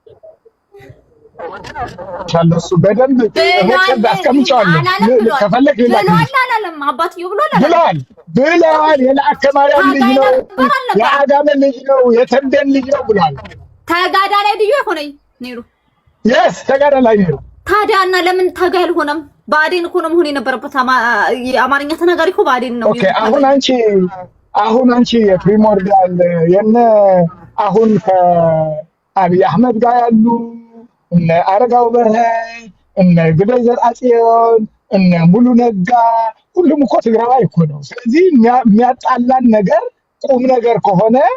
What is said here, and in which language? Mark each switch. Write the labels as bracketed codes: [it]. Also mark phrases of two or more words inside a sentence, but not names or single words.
[am] ቻለሱ በደንብ ወከብ አስቀምጫለሁ ከፈለክ ይላል አባትዮ ብሏል የለአከማሪያ ልጅ ነው የአጋመ ልጅ ነው የተንቤን ልጅ ነው ብሏል [ti] ተጋዳላይ ልጅ ሆነኝ ኔሩ yes ተጋዳላይ ኔሩ [am] ታዲያና ለምን ታጋይ አልሆነም ባዴን እኮ ነው መሆን የነበረበት አማርኛ ተናጋሪ እኮ ባዴን ነው ኦኬ አሁን አንቺ የፕሪሞርዲያል የነ አሁን ከአብይ አህመድ ጋር ያሉ እነ አረጋው በርሄ እነ ግደይ ዘርአጽዮን እነ ሙሉ ነጋ ሁሉም እኮ ትግራዋይ እኮ ነው ስለዚህ የሚያጣላን ነገር ቁም ነገር ከሆነ